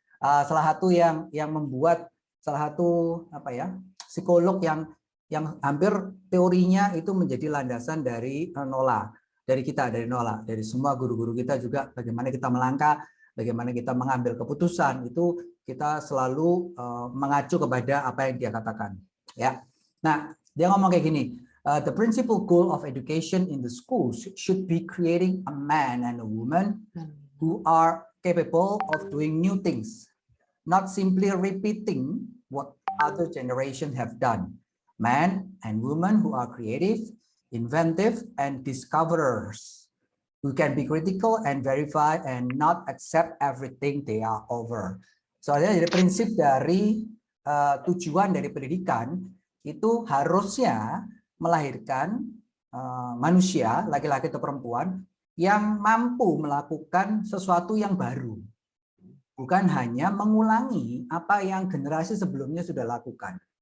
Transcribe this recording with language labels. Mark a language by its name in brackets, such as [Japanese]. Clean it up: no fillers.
[Indonesian] Salah satu yang membuat salah satu psikolog yang hampir teorinya itu menjadi landasan dari Nola, dari semua guru-guru kita juga, bagaimana kita melangkah, bagaimana kita mengambil keputusan, itu kita selalu mengacu kepada apa yang dia katakan. Ya, nah dia ngomong kayak gini, [English] the principal goal of education in the schools should be creating a man and a woman who are capable of doing new things, not simply repeating what other generations have done. Men and women who are creative, inventive, and discoverers, who can be critical and verify and not accept everything they are over. [Indonesian] Soalnya jadi prinsip dari tujuan dari pendidikan itu harusnya melahirkan manusia, laki-laki atau perempuan, yang mampu melakukan sesuatu yang baru. Bukan hanya mengulangi apa yang generasi sebelumnya sudah lakukan.